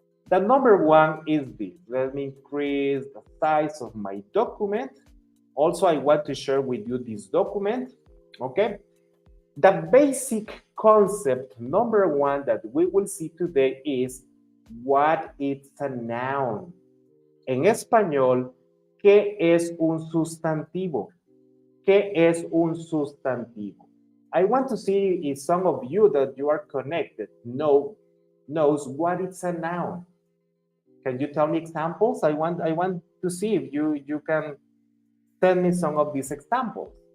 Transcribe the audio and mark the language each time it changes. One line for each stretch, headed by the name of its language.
English: The number one is this. Let me increase the size of my document. Also, I want to share with you this document. Okay. The basic concept number one that we will see today is what is a noun.
Spanish: En español, ¿qué es un sustantivo? ¿Qué es un sustantivo?
English: I want to see if some of you that you are connected knows what is a noun. Can you tell me examples? I want to see if you can tell me some of these examples.